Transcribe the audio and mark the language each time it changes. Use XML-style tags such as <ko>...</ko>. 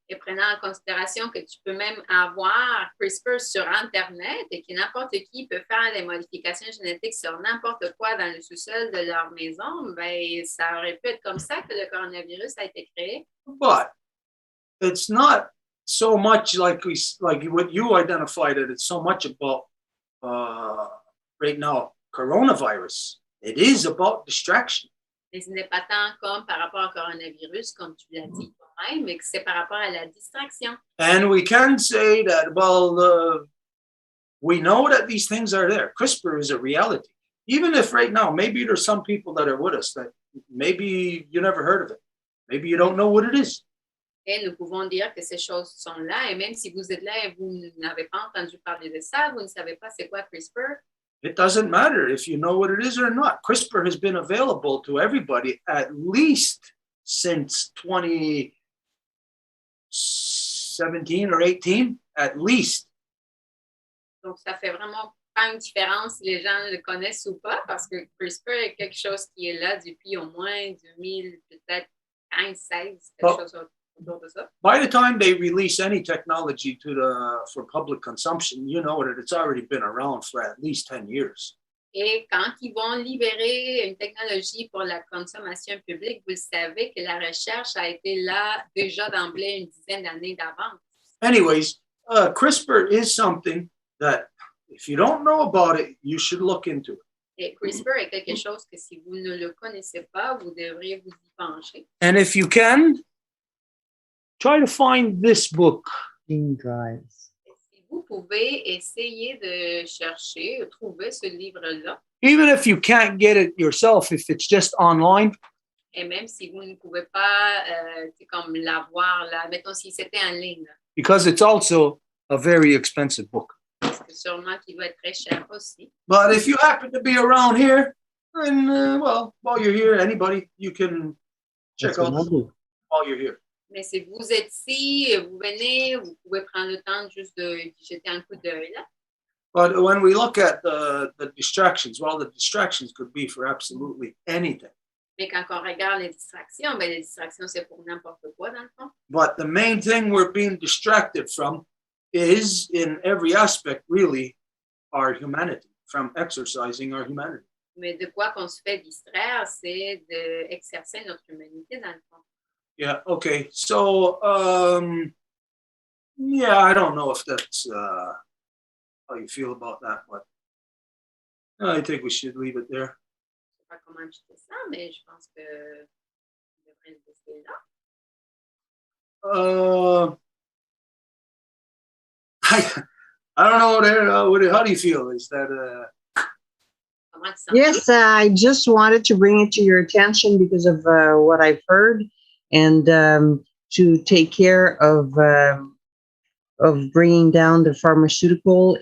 <fr>Et prenant en considération que tu peux même avoir CRISPR sur Internet et que n'importe qui peut faire des modifications génétiques sur n'importe quoi dans le sous-sol de leur maison, ben, ça aurait pu être comme ça que le coronavirus a été créé.</fr> <en>But it's not so much like what you identified it. It's so much about right now coronavirus. It is about distraction.</en> <fr>Mais ce n'est pas tant comme par rapport au coronavirus, comme tu l'as dit toi-même, mais que c'est par rapport à la distraction.</fr> <en>And we can say that, well, we know that these things are there. CRISPR is a reality. Even if right now, maybe there's some people that are with us that maybe you never heard of it. Maybe you don't know what it is.</en> <fr>Et nous pouvons dire que ces choses sont là, et même si vous êtes là et vous n'avez pas entendu parler de ça, vous ne savez pas c'est quoi CRISPR.</fr> <en>It doesn't matter if you know what it is or not. CRISPR has been available to everybody at least since 2017 or 18, at least.</en> <fr>Donc, ça fait vraiment pas une différence si les gens le connaissent ou pas, parce que CRISPR est quelque chose qui est là depuis au moins 2000, peut-être 15, 16, quelque chose autour de ça.</fr> <en>By the time they release any technology for public consumption, you know that it's already been around for at least 10 years.</en> <fr>Et quand ils vont libérer une technologie pour la consommation publique, vous savez que la recherche a été là déjà d'emblée une dizaine d'années d'avance.</fr> <en>Anyways, CRISPR is something that if you don't know about it, you should look into it.</en> <fr>Et CRISPR est quelque chose que si vous ne le connaissez pas, vous devriez vous y pencher.</fr> <en>And if you can, try to find this book. Gene drives.</en> <fr>Si vous pouvez essayer de chercher, trouver ce livre-là.</fr> <en>Even if you can't get it yourself, if it's just online.</en> <fr>Et même si vous ne pouvez pas comme l'avoir là, mettons si c'était en ligne.</fr> <en>Because it's also a very expensive book.</en> <fr>Parce que sûrement qu'il doit être très cher aussi.</fr> <en>But if you happen to be around here, then, well, while you're here, anybody, you can check out while you're here.</en> <fr>Mais si vous êtes ici, vous venez, vous pouvez prendre le temps juste de jeter un coup d'œil là.</fr> <en>But when we look at the distractions, well, the distractions could be for absolutely anything.</en> <fr>Mais quand on regarde les distractions, ben les distractions, c'est pour n'importe quoi dans le fond.</fr> <en>But the main thing we're being distracted from is, in every aspect, really, our humanity, from exercising our humanity.</en> <fr>Mais de quoi qu'on se fait distraire, c'est d'exercer notre humanité dans le fond.</fr> <en>Yeah, okay. So, yeah, I don't know if that's how you feel about that, but I think we should leave it there.</en> <fr>Je sais pas comment je fais ça, mais je pense que je devrais le laisser là.</fr> <en>I don't know how do you feel? Is that Yes, I just wanted to bring it to your attention because of what I've heard, and to take care of bringing down the pharmaceutical.</en>